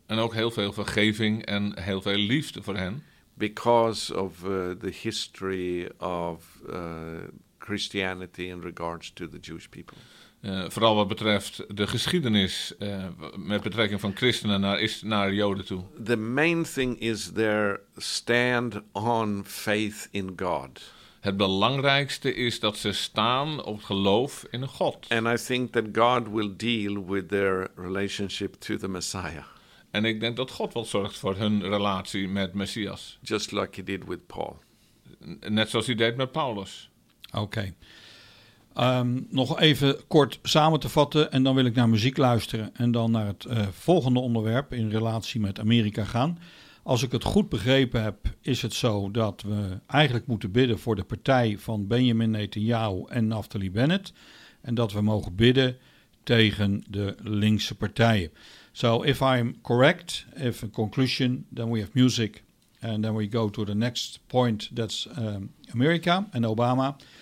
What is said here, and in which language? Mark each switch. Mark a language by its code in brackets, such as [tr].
[nl] En ook heel veel vergeving en heel veel liefde voor hen. [en] Because of the history of Christianity in regards to the Jewish people. [nl] Vooral wat betreft de geschiedenis met betrekking van christenen naar Joden toe. [en] The main thing is their stand on faith in God. [nl] Het belangrijkste is dat ze staan op geloof in God. [en] And I think that God will deal with their relationship to the Messiah. [nl] En ik denk dat God wel zorgt voor hun relatie met Messias. [en] Just like he did with Paul. [nl] Net zoals hij deed met Paulus. Oké. Nog even kort samen te vatten en dan wil ik naar muziek luisteren en dan naar het volgende onderwerp in relatie met Amerika gaan. Als ik het goed begrepen heb, is het zo dat we eigenlijk moeten bidden voor de partij van Benjamin Netanyahu en Naftali Bennett en dat we mogen bidden tegen de linkse partijen. [en] So if I'm correct, if a conclusion, then we have music and then we go to the next point, that's America and Obama.